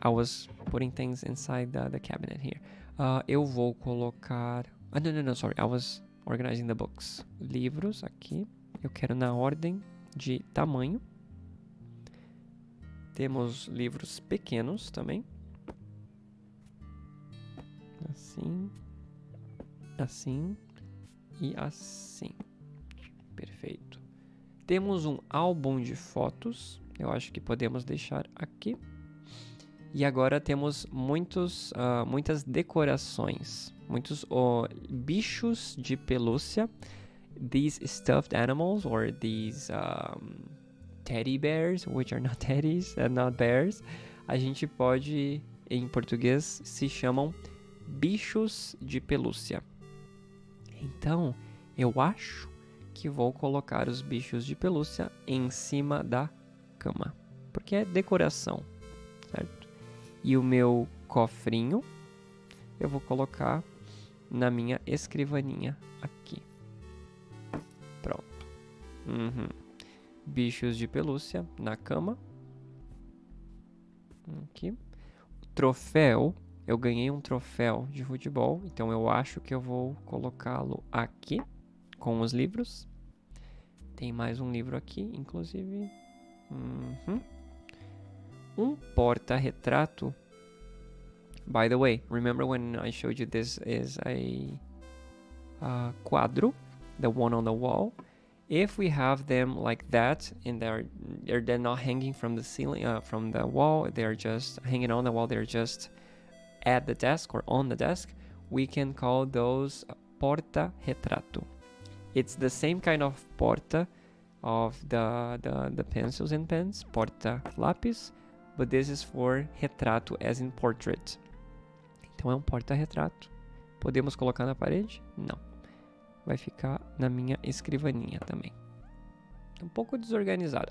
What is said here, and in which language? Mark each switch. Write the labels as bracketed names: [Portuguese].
[English] I was putting things inside the cabinet here. [Portuguese] Eu vou colocar... [English] No, sorry. I was organizing the books. [Portuguese] Livros aqui. Eu quero na ordem de tamanho. Temos livros pequenos também. Assim e assim. Perfeito. Temos um álbum de fotos. Eu acho que podemos deixar aqui. E agora temos muitas decorações. Muitos bichos de pelúcia. [English] These stuffed animals or these teddy bears, which are not teddies and not bears. [Portuguese] A gente pode, em português, se chamam bichos de pelúcia. Então, eu acho que vou colocar os bichos de pelúcia em cima da cama, porque é decoração, certo? E o meu cofrinho eu vou colocar na minha escrivaninha aqui. Pronto. Bichos de pelúcia na cama. Aqui. Troféu. Eu ganhei um troféu de futebol, então eu acho que eu vou colocá-lo aqui com os livros. Tem mais um livro aqui, inclusive. Um porta-retrato. [English] By the way, remember when I showed you this is a quadro, the one on the wall? If we have them like that, and they're not hanging from the ceiling, from the wall, they're just hanging on the wall, they're just at the desk or on the desk, we can call those porta-retrato. It's the same kind of porta of the pencils and pens, porta-lápis, but this is for retrato as in portrait. [Portuguese] Então é um porta-retrato. Podemos colocar na parede? Não. Vai ficar na minha escrivaninha também. Um pouco desorganizado.